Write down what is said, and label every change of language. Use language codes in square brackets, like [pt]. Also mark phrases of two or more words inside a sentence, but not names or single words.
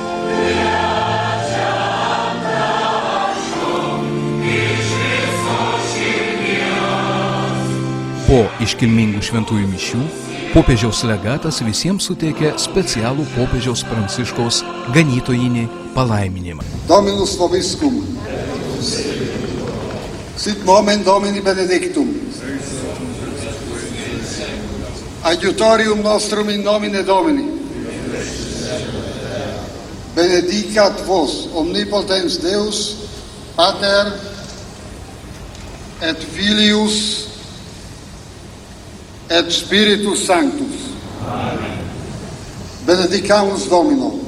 [lt] Kviečiam, prašom, iš viso širdies. Po iškilmingų šventųjų mišių, popiežiaus legatas visiems suteikė specialų popiežiaus Pranciškaus ganytojinį palaiminimą. [la] Dominus vobiscum. Sit nomen Domini benedictum. Aiutorium nostrum in nomine Domini. Benedicat vos omnipotens Deus, Pater et Filius et Spiritus Sanctus. Amen. Benedicamus Domino.